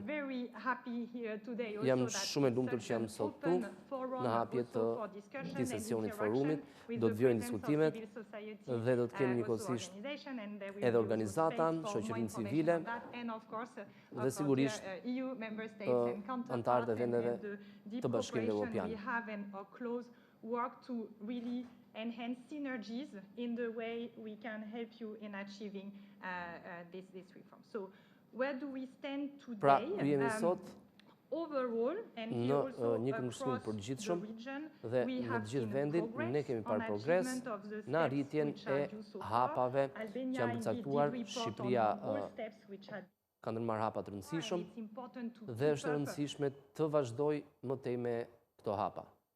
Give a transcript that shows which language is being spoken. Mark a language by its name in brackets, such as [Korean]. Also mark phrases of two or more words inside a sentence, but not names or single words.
[Albanian] Jam shumë e lumtur që jam sot këtu në hapje të këtij sesioni të forumit. Do të vijojnë diskutimet dhe do të kemi njëkohësisht edhe organizatan, shoqërinë civile dhe sigurisht antarët e vendeve të Bashkimit Evropian. [English] Enhance synergies in the way we can help you in achieving this reform. So, where do we stand today? [Albanian] Pra, jemi sot [English] overall, and [Albanian] në një këndvështrim përgjithshëm dhe në të gjithë vendin ne kemi parë progres në arritjen e hapave që janë përcaktuar. Shqipëria ka ndërmarrë hapa të rëndësishëm dhe është e rëndësishme të vazhdoj më tej me këto hapa.